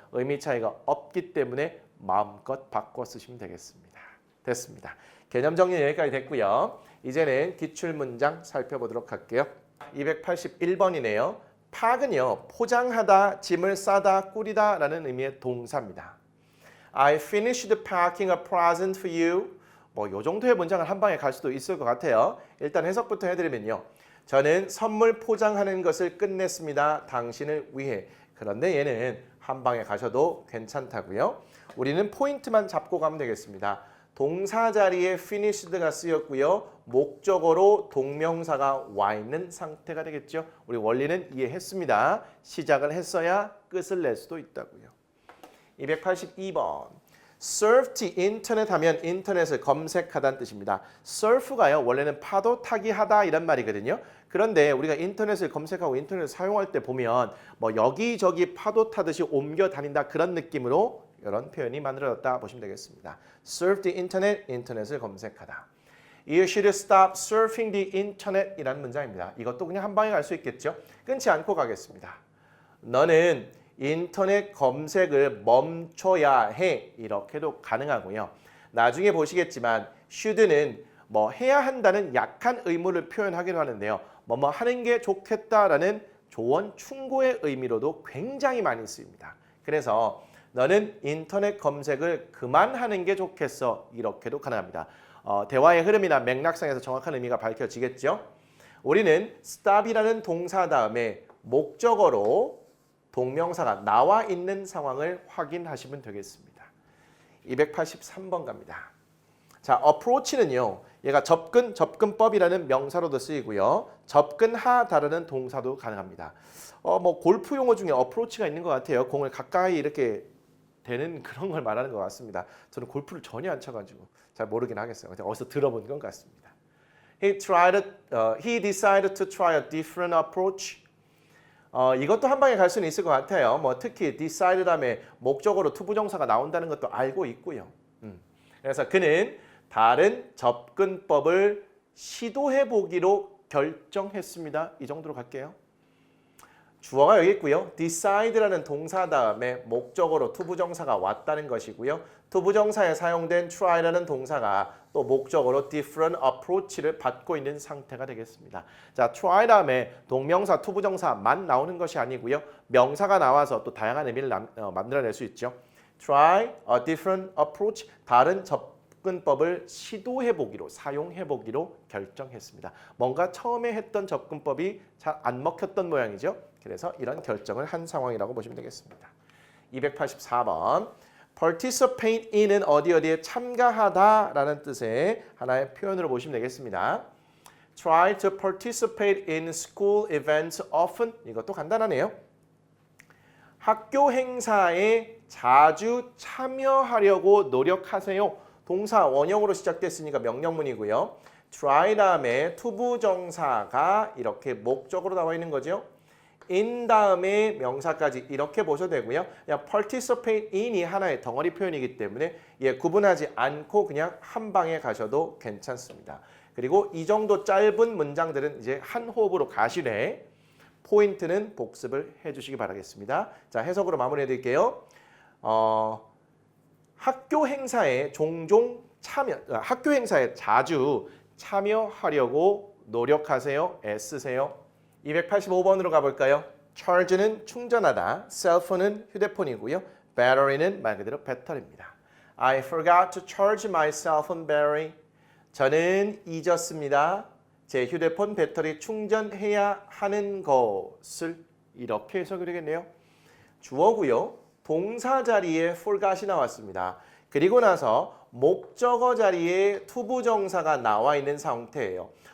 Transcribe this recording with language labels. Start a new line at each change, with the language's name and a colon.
Korean: 의미 차이가 없기 때문에 마음껏 바꿔 쓰시면 되겠습니다. 됐습니다. 개념 정리는 여기까지 됐고요. 이제는 기출문장 살펴보도록 할게요. 281번이네요. 팍은요, 포장하다, 짐을 싸다, 꾸리다 라는 의미의 동사입니다.
English: I finished packing a present for you.
Korean: 뭐 요 정도의 문장을 한 방에 갈 수도 있을 것 같아요. 일단 해석부터 해드리면요. 저는 선물 포장하는 것을 끝냈습니다. 당신을 위해. 그런데 얘는 한 방에 가셔도 괜찮다고요. 우리는 포인트만 잡고 가면 되겠습니다. 동사 자리에 finished가 쓰였고요. 목적어로 동명사가 와 있는 상태가 되겠죠. 우리 원리는 이해했습니다. 시작을 했어야 끝을 낼 수도 있다고요. 282번.
English: surf the internet
Korean: 하면 인터넷을 검색하다는 뜻입니다. surf가요. 원래는 파도 타기 하다 이런 말이거든요. 그런데 우리가 인터넷을 검색하고 인터넷을 사용할 때 보면 뭐 여기저기 파도 타듯이 옮겨 다닌다 그런 느낌으로 이런 표현이 만들어졌다 보시면 되겠습니다.
English: surf the internet,
Korean: 인터넷을 검색하다.
English: You should stop surfing the internet
Korean: 이라는 문장입니다. 이것도 그냥 한 방에 갈 수 있겠죠. 끊지 않고 가겠습니다. 너는 인터넷 검색을 멈춰야 해. 이렇게도 가능하고요. 나중에 보시겠지만 should는 뭐 해야 한다는 약한 의무를 표현하기도 하는데요. 뭐뭐 하는 게 좋겠다라는 조언 충고의 의미로도 굉장히 많이 쓰입니다. 그래서 너는 인터넷 검색을 그만하는 게 좋겠어. 이렇게도 가능합니다. 대화의 흐름이나 맥락상에서 정확한 의미가 밝혀지겠죠. 우리는 stop이라는 동사 다음에 목적어로 동명사가 나와 있는 상황을 확인하시면 되겠습니다. 283번 갑니다. 자, approach는요. 얘가 접근법이라는 명사로도 쓰이고요. 접근하다라는 동사도 가능합니다. 뭐 골프 용어 중에 approach가 있는 것 같아요. 공을 가까이 이렇게 되는 그런 걸 말하는 것 같습니다. 저는 골프를 전혀 안 쳐가지고 잘 모르긴 하겠어요. 어디서 들어본 것 같습니다.
English: He decided to try a different approach.
Korean: 이것도 한 방에 갈 수는 있을 것 같아요. 뭐 특히 decide 다음에 목적어로 투부정사가 나온다는 것도 알고 있고요. 그래서 그는 다른 접근법을 시도해 보기로 결정했습니다. 이 정도로 갈게요. 주어가 여기 있고요. decide라는 동사 다음에 목적어로 투부정사가 왔다는 것이고요. 투부정사에 사용된 try라는 동사가 또 목적어로 different approach를 받고 있는 상태가 되겠습니다. 자, try 다음에 동명사, 투부정사만 나오는 것이 아니고요. 명사가 나와서 또 다양한 의미를 만들어낼 수 있죠.
English: try a different approach,
Korean: 다른 접근법을 시도해보기로, 사용해보기로 결정했습니다. 뭔가 처음에 했던 접근법이 잘 안 먹혔던 모양이죠. 그래서 이런 결정을 한 상황이라고 보시면 되겠습니다. 284번. participate in은 어디에 참가하다라는 뜻의 하나의 표현으로 보시면 되겠습니다.
English: try to participate in school events often.
Korean: 이것도 간단하네요. 학교 행사에 자주 참여하려고 노력하세요. 동사 원형으로 시작됐으니까 명령문이고요. try 다음에 투부정사가 이렇게 목적으로 나와 있는 거죠. in 다음에 명사까지 이렇게 보셔도 되고요. 그냥 participate in이 하나의 덩어리 표현이기 때문에 구분하지 않고 그냥 한 방에 가셔도 괜찮습니다. 그리고 이 정도 짧은 문장들은 이제 한 호흡으로 가시되 포인트는 복습을 해주시기 바라겠습니다. 자, 해석으로 마무리해 드릴게요. 학교 행사에 학교 행사에 자주 참여하려고 노력하세요. 애쓰세요. 285번으로 가볼까요? charge는 충전하다, cellphone은 휴대폰이고요. battery는 말 그대로 배터리입니다.
English: I forgot to charge my cell phone battery.
Korean: 저는 잊었습니다. 제 휴대폰 배터리 충전해야 하는 것을 이렇게 해석이 되겠네요. 주어고요. 동사 자리에 forgot이 나왔습니다. 그리고 나서 목적어 자리에 투부정사가 나와 있는 상태예요.